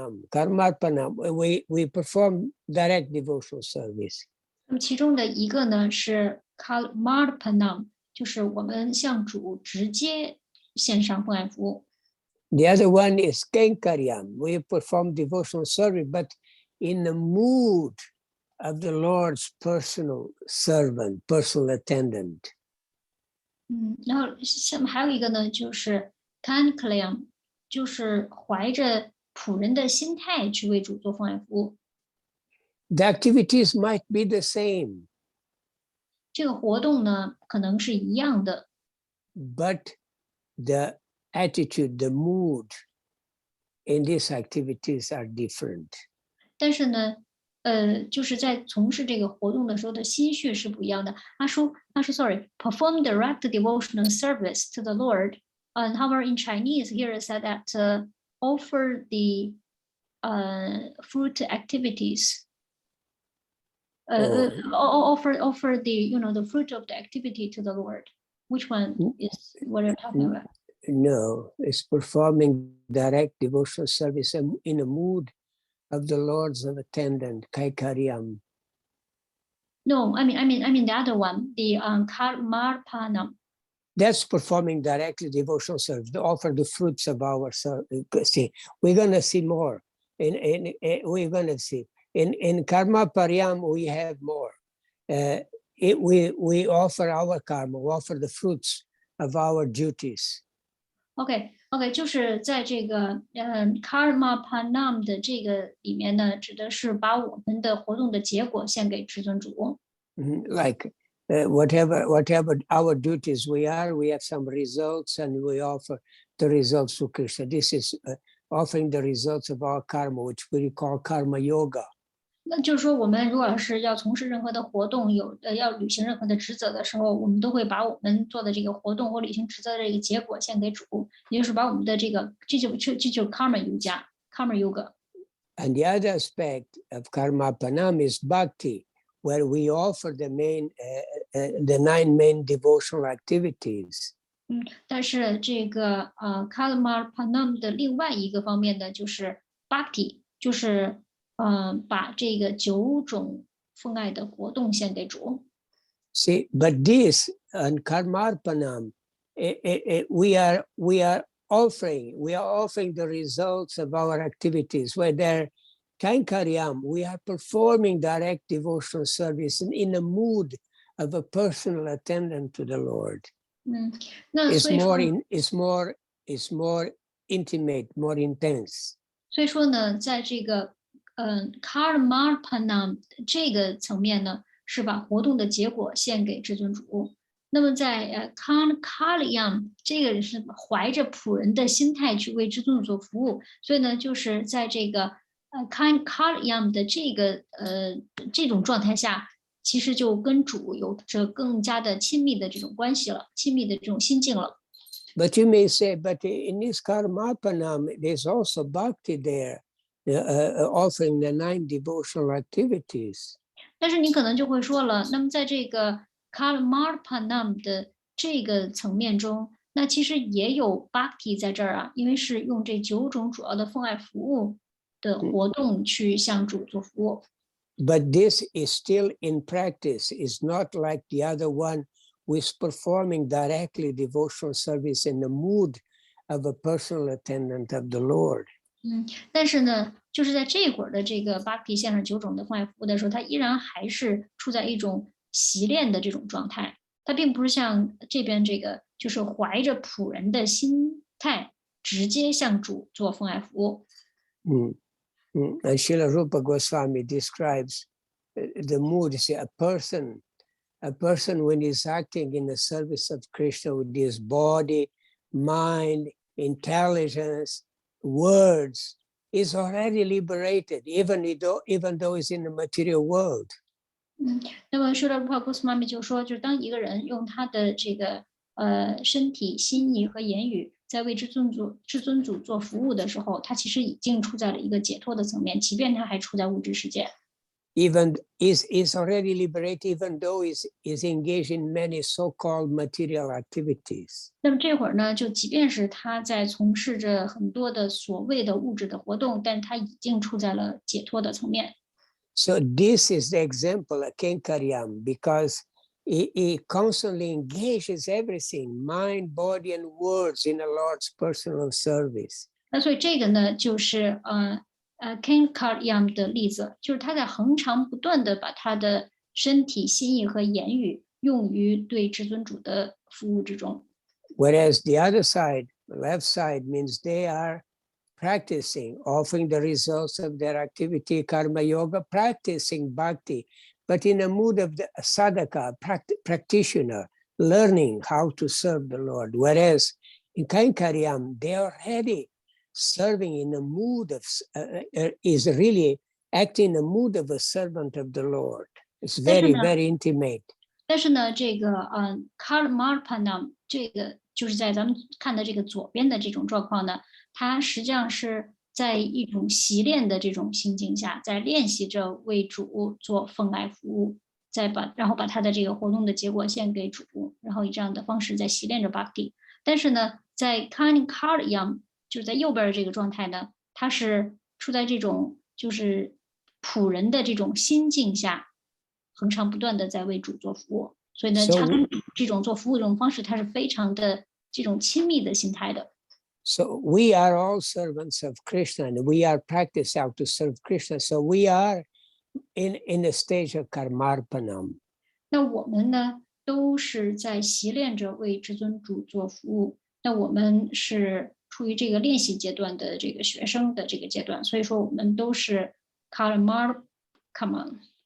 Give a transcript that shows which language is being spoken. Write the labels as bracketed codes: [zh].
[en] Karmarpanam. We perform direct devotional service. [zh] 那么其中的一个呢是 Karmarpanam， 就是我们向主直接献上奉爱服务。 [en] The other one is Kenkaryam. We perform devotional service, but in the mood of the Lord's personal servant, personal attendant. [zh] 然后下面还有一个呢，就是 Kankaryam， 就是怀着仆人的心态去为主做奉爱服务。 [en] The activities might be the same. [zh] 这个活动呢，可能是一样的。 [en] But the attitude, the mood in these activities are different. [zh] 但是呢，就是在从事这个活动的时候的心绪是不一样的。他说 [en] perform direct devotional service to the Lord. However, in Chinese, here it said that offer the fruit activities. Offer the the fruit of the activity to the Lord. Which one is what you're talking about? No, it's performing direct devotional service in a mood of the Lord's attendant, Kaikaryam. No, I mean the other one, the Karmarpanam. That's performing directly devotional service, to offer the fruits of our service. See, we're gonna see more. We're gonna see. In Karma Paryam, we have more. We offer our karma, we offer the fruits of our duties. [zh] OK， 就是在这个Karma Panam 的这个里面呢，指的是把我们的活动的结果献给至尊主。 [en] Like whatever our duties we have some results, and we offer the results to Krishna. This is offering the results of our karma, which we call karma yoga. [zh] 那就是说，我们如果是要从事任何的活动，要履行任何的职责的时候，我们都会把我们做的这个活动或履行职责的这个结果献给主，也就是把我们的这就 karma yoga。 [en] And the other aspect of karma panam is bhakti, where we offer the 9 main devotional activities. [zh] 但是这个karma panam 的另外一个方面呢，就是 bhakti， 就是把这个9种奉爱的活动献给主。 [en] See, but this and Karmarpanam, we are offering. We are offering the results of our activities. Whether Kainkaryam, we are performing direct devotional service in a mood of a personal attendant to the Lord. [zh] 那 [en] It's [zh] 所以说 [en] it's more intimate, more intense. [zh] 所以说呢，在这个karmarpanam 这个层面呢，是把活动的结果献给至尊主。那么在kalyam 这个是怀着仆人的心态去为至尊主做服务，所以呢，就是在这个kalyam 的这种状态下，其实就跟主有着更加的亲密的这种关系了，亲密的这种心境了。 [en] But you may say, but in this karmarpanam, there's also bhakti there, offering the 9 devotional activities. [zh] 但是你可能就会说了，那么在这个 karmarpanam 的这个层面中，那其实也有 bhakti 在这儿啊，因为是用这9种主要的奉爱服务的活动去向主做服务。 [en] But this is still in practice. It's not like the other one with performing directly devotional service in the mood of a personal attendant of the Lord. [zh] 但是呢，就是在这会儿的这个 bhakti 献上9种的奉爱服务的时候，它依然还是处在一种习练的这种状态，它并不是像这边这个，就是怀着仆人的心态，直接向主做奉爱服务。 [en] And Srila Rupa Goswami describes the mood. Say a person when he's acting in the service of Krishna with his body, mind, intelligence, words, is already liberated, even though he's in the material world. [zh] 那么 Srila Rupa Goswami 就说，就是当一个人用他的这个身体、心意和言语，在为至尊主做服务的时候，他其实已经处在了一个解脱的层面，即便他还处在物质世界。 [en] Even is already liberated, even though is engaged in many so-called material activities. [zh] 那么这会儿呢，就即便是他在从事着很多的所谓的物质的活动，但他已经处在了解脱的层面。 [en] So this is the example of Kenkaryam, because he constantly engages everything, mind, body, and words in the Lord's personal service. [zh] 那所以这个呢，就是Kenkaryam 的例子，就是他在恒常不断的把他的身体、心意和言语用于对至尊主的服务之中。 [en] Whereas the other side, the left side, means they are practicing, offering the results of their activity, karma yoga, practicing bhakti, but in a mood of the sadhaka, practitioner, learning how to serve the Lord. Whereas in Kainkaryam, they are already serving in a mood of, is really acting in the mood of a servant of the Lord. It's very, very intimate. [zh] 但是呢，这个Karmarpanam 这个就是在咱们看的这个左边的这种状况呢，它实际上是在一种习练的这种心境下，在练习着为主做奉爱服务，然后把他的这个活动的结果献给主，然后以这样的方式在习练着 Bhakti。但是呢，在 Kainkaryam 就是在右边的这个状态呢，它是处在这种就是仆人的这种心境下，恒常不断的在为主做服务。所以呢，他跟这种做服务这种方式，它是非常的这种亲密的心态的。 [en] So we are all servants of Krishna, and we are practicing how to serve Krishna. So we are in a stage of karmarpanam. [zh] 那我们呢，都是在习练着为至尊主做服务。那我们是处于这个练习阶段的这个学生的这个阶段，所以说我们都是 karmarpanam。